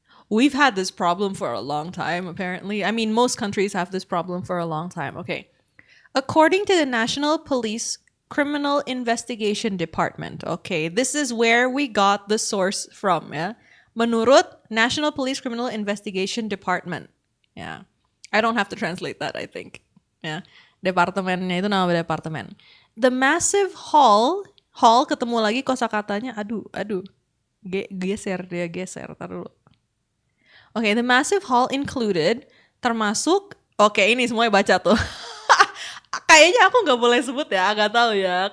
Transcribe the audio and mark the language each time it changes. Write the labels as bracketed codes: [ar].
[en] We've had this problem for a long time, apparently. I mean, most countries have this problem for a long time. Okay. According to the National Police Criminal Investigation Department. Okay, this is where we got the source from, ya. [id] Menurut National Police Criminal Investigation Department. Ya. [en] I don't have to translate that, I think. [id] Ya. Departemennya itu nama departemen. [en] The massive haul [id] ketemu lagi kosakatanya. Aduh. Geser. Taruh dulu. [en] Okay, the massive haul included [id] termasuk. Oke, ini semuanya baca tuh. Kayaknya aku nggak boleh sebut ya, nggak tahu ya.